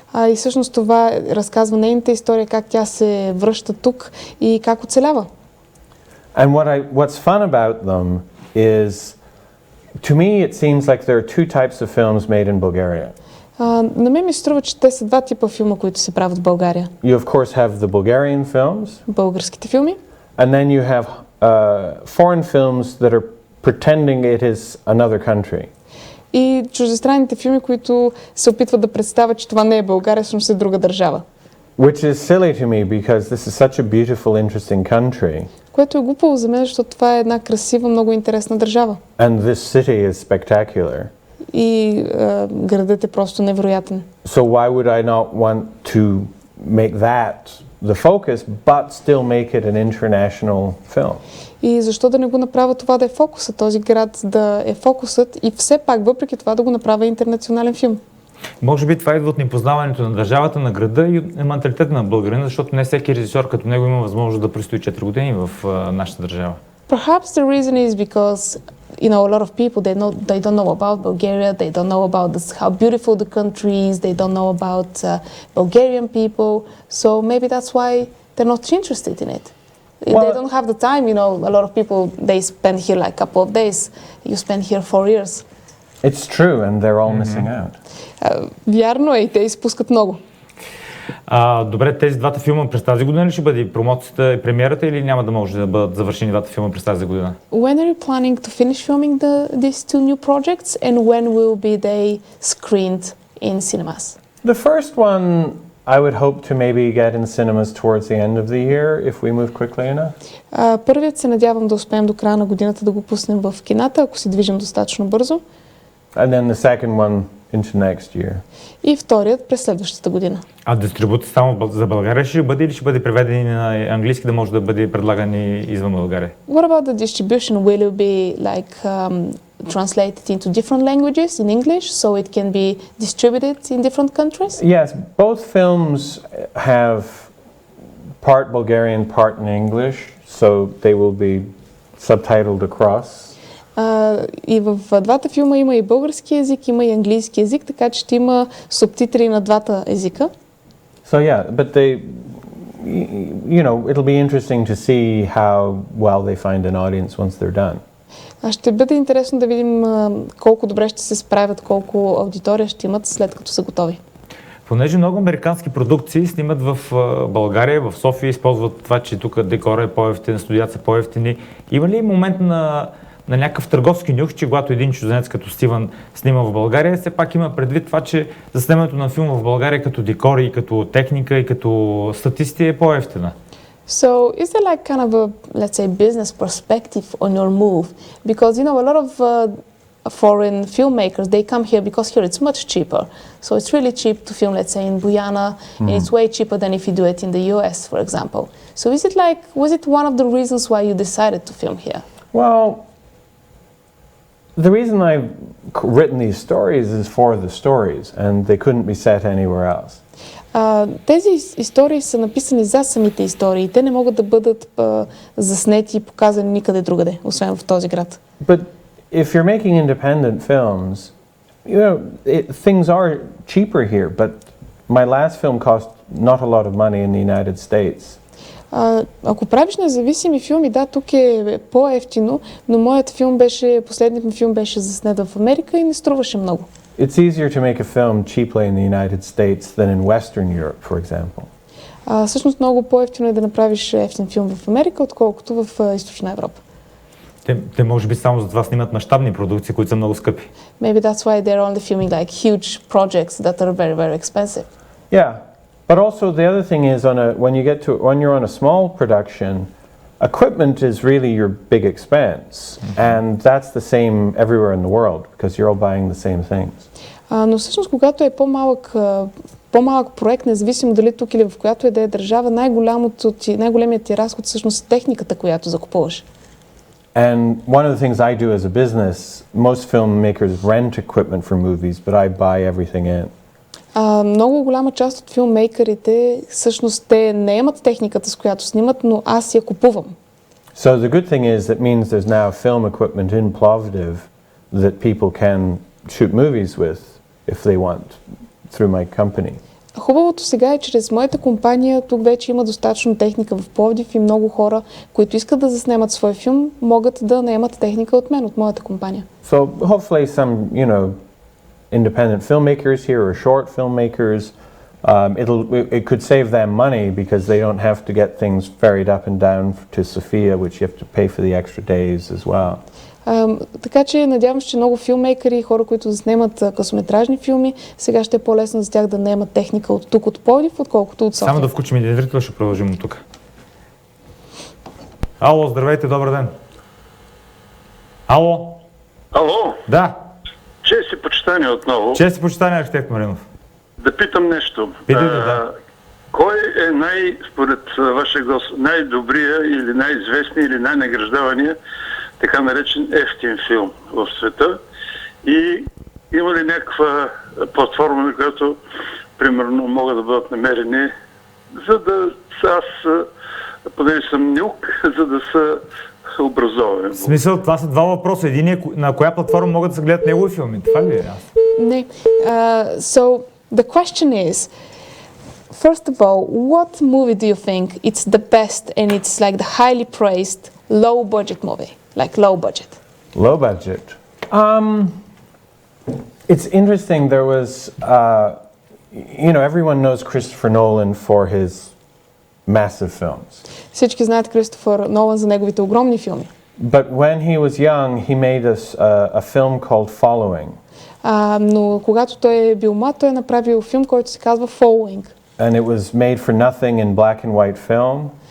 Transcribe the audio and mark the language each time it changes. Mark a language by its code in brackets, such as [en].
[bg] И всъщност това разказва нейната история, как тя се връща тук и как оцелява. [en] And what's fun about them is, to me it seems like there are two types of films made in Bulgaria. [bg] На мен ми се струва, че те са два типа филма, които се правят в България. [en] You of course have the Bulgarian films, [bg] Българските филми. [en] and then you have foreign films that are pretending it is another country. [bg] И чуждестранните филми, които се опитват да представят, че това не е България, всъщност е друга държава. [en] Which is silly to me because this is such a beautiful, interesting country. [bg] Което е глупаво за мен, защото това е една красива, много интересна държава. [en] And this city is spectacular. [bg] И градът е просто невероятен. [en] So why would I not want to make that the focus, but still make it an international film? [bg] И защо да не го направя това да е фокусът, този град да е фокусът и все пак, въпреки това, да го направя интернационален филм? Може би това идва от непознаването на държавата, на града и менталитета на българина, защото не всеки режисьор като него има възможност да престои 4 години в нашата държава. [en] Perhaps the reason is because a lot of people they don't know about Bulgaria, they don't know about how beautiful the country is, they don't know about Bulgarian people, so maybe that's why they're not interested in it. They don't have the time, a lot of people, they spend here like a couple of days, you spend here 4 years. It's true, and they're all missing out. [bg] Вярно е, и те изпускат много. Добре, тези двата филма през тази година ли ще бъде промоцията и премиерата или няма да може да бъдат завършени двата филма през тази година? [en] When are you planning to finish filming these two new projects and when will be they screened in cinemas? The first one I would hope to maybe get in cinemas towards the end of the year if we move quickly enough. [bg] Първият се надявам да успеем до края на годината да го пуснем в кината, ако се движим достатъчно бързо. [en] And then the second one into next year. [bg] И вторият през следващата година. А дистрибуция само за България ще бъде или ще бъде преведен на английски, да може да бъде предлаган и извън България? [en] What about the distribution? Will it be like translated into different languages in English so it can be distributed in different countries? Yes, both films have part Bulgarian, part in English, so they will be subtitled across. [bg] И в двата филма има и български език, има и английски език, така че ще има субтитри на двата езика. [en] So yeah, but they, you know, it'll be interesting to see how well they find an audience once they're done. [bg] Ще бъде интересно да видим колко добре ще се справят, колко аудитория ще имат след като са готови. Понеже много американски продукции снимат в България, в София, използват това, че тук декора е по-евтин, студията са по-евтини. Има ли момент на някакъв търговски нюх, че когато един чужденец като Стивън снима в България, все пак има предвид това, че заснемането на филма в България като декори, като техника и като статисти е по-евтина? [en] So is there like kind of a, let's say, business perspective on your move? Because, you know, a lot of foreign filmmakers, they come here because here it's much cheaper. So it's really cheap to film, let's say, in Guyana, and it's way cheaper than if you do it in the US, for example. So is it like, was it one of the reasons why you decided to film here? Well, the reason I've written these stories is for the stories, and they couldn't be set anywhere else. [bg] Тези истории са написани за самите истории. Те не могат да бъдат заснети и показани никъде другаде, освен в този град. [en] But if you're making independent films, you know, things are cheaper here, but my last film cost not a lot of money in the United States. [bg] Ако правиш независими филми, да, тук е по-евтино, но последният ми филм беше заснет в Америка и не струваше много. [en] It's easier to make a film cheaply in the United States than in Western Europe, for example. [bg] Всъщност много по-евтино е да направиш ефтин филм в Америка, отколкото в Източна Европа. Те може би само за това снимат мащабни продукции, които са много скъпи. [en] Maybe that's why they're only filming like huge projects that are very, very expensive. Yeah, but also the other thing is when you're on a small production, equipment is really your big expense, and that's the same everywhere in the world because you're all buying the same things. [bg] Но всъщност, когато е по-малък проект, независимо дали тук или в която е държава, най-големият ти разход всъщност е техниката, която закупуваш. [en] And one of the things I do as a business, most filmmakers rent equipment for movies, but I buy everything in. [bg] Много голяма част от филммейкърите всъщност те наемат техниката, с която снимат, но аз я купувам. [en] So the good thing is that means there's now film equipment in Plовдив that people can shoot movies with if they want through my company. [bg] Хубавото сега е, че чрез моята компания тук вече има достатъчно техника в Пловдив и много хора, които искат да заснемат свой филм, могат да наемат техника от мен, от моята компания. [en] So hopefully some, you know, independent filmmakers here or short filmmakers, it could save them money because they don't have to get things ferried up and down to Sofia, which you have to pay for the extra days as well. [bg] Така че надявам се, че много филммейкъри и хора, които заснемат късометражни филми, сега ще е по-лесно за тях да наемат техника от тук, от Пловдив, отколкото от София. Само да включим един зрител, ще продължим от тук. Ало, здравейте, добър ден. Ало? Ало? Да. Чест и почитание отново. Чест и почитание, архитект Маринов. Да питам нещо. Питайте, да. Кой е според вашия гост, най-добрия или най-известния или най-награждавания така наречен ефтин филм в света? И има ли някаква платформа, на която примерно могат да бъдат намерени, за да аз, понеже съм нюк, за да са образовани? В смисъл, това са два въпроса. Един е на коя платформа могат да се гледат негови филми. Това ли е? Не. [en] So, the question is, first of all, what movie do you think it's the best and it's like the highly praised low budget movie? Like low budget. Low budget. It's interesting. There was, you know, everyone knows Christopher Nolan for his massive films. [bg] Всички знаят Кристофър Нолан за неговите огромни филми. [en] But when he was young, he made a film called Following. [bg] Но когато той е бил млад, той е направил филм, който се казва Following. [en] And it was made for nothing in black and white film.